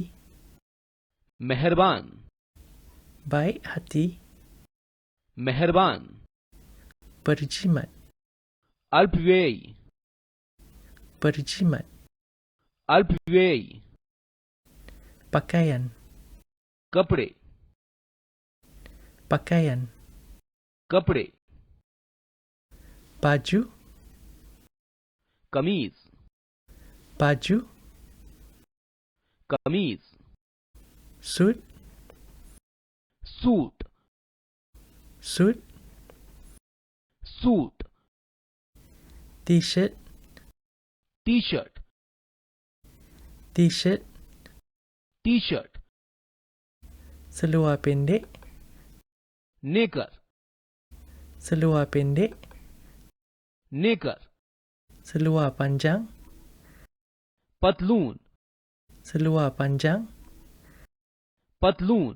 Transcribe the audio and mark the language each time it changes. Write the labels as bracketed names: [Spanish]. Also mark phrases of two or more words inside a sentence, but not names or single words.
[Hindi] मेहरबान, [Malay] baik hati, [Hindi] मेहरबान, [Malay] berjimat, [Hindi] अल्पव्ययी, [Malay] berjimat, [Hindi] अल्पव्ययी, [Malay] pakaian, [Hindi] कपड़े, [Malay] pakaian, [Hindi] कपड़े, [Malay] baju, [Hindi] कमीज, [Malay] baju, [Hindi] कमीज, [Malay] suit, [Hindi] सूट, [Malay] suit, [Hindi] सूट, [Malay] t-shirt, [English] T shirt, [Malay] t-shirt, [English] T shirt, [Malay] seluar pendek, [Hindi] नेकर, [Malay] seluar pendek, [Hindi] नेकर, [Malay] seluar panjang, [Hindi] पतलून, [Malay] seluar panjang, [Hindi] पतलून,